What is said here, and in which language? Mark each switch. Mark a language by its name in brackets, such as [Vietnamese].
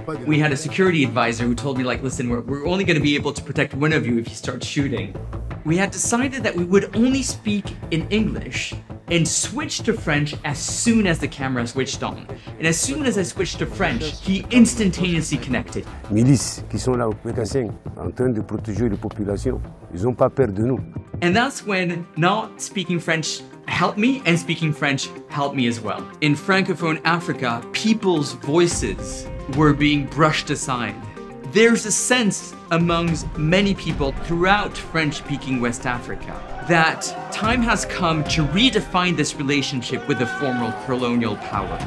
[English] We had a security advisor who told me, like, listen, we're only going to be able to protect one of you if you start shooting. We had decided that we would only speak in English and switch to French as soon as the camera switched on. And as soon as I switched to French, he instantaneously connected. [French] Milices qui sont là au Pétassin en train de protéger les populations. Ils n'ont pas peur de nous. [English] And that's when not speaking French helped me and speaking French helped me as well. In Francophone Africa, people's voices were being brushed aside. There's a sense amongst many people throughout French-speaking West Africa that time has come to redefine this relationship with the former colonial power.